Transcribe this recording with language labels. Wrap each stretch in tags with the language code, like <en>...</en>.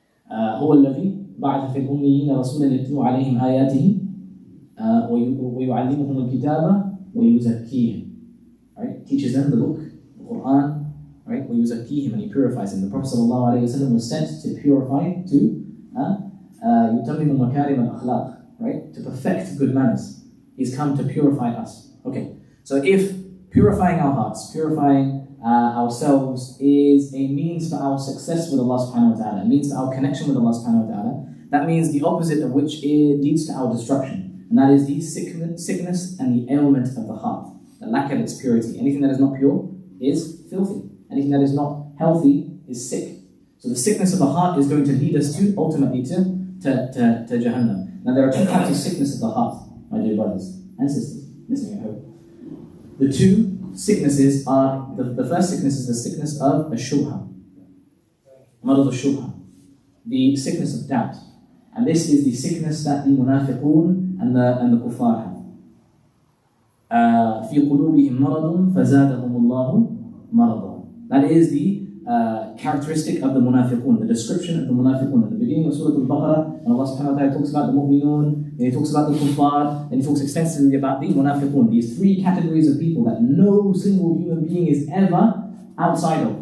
<ar>هو الذي بعث في الأميين رسولا يتلو عليهم آياته ويعلمهم الكتاب ويزكيهم.</ar> <en>Right, teaches them the book, the Quran. Right,</en> <ar>ويزكيهم,</ar> <en>and he purifies them. The Prophet sallallahu alayhi wasallam was sent to purify, to</en> <ar>يتمم مكارم الأخلاق,</ar> <en>right, to perfect good manners. He's come to purify us. Okay, so if purifying our hearts, purifying ourselves is a means for our success with Allah subhanahu wa ta'ala, a means for our connection with Allah subhanahu wa ta'ala, that means the opposite of which it leads to our destruction. And that is the sickness and the ailment of the heart, the lack of its purity. Anything that is not pure is filthy. Anything that is not healthy is sick. So the sickness of the heart is going to lead us to, ultimately, to Jahannam. Now there are two types of sickness of the heart, my dear brothers and sisters, listening at home. The two sicknesses are, the first sickness is the sickness of ash-shubha, marad ash-shubha, the sickness of doubt. And this is the sickness that the munafiqun and the kuffar have.</en> <ar>في قلوبهم مرض فزادهم الله مرضا.</ar> <en>That is the characteristic of the munafiqun, the description of the munafiqun. At the beginning of Surah Al-Baqarah, and Allah subhanahu wa ta'ala talks about the mu'minun, then He talks about the kuffar, then He talks extensively about the munafiqun. These three categories of people that no single human being is ever outside of.</en>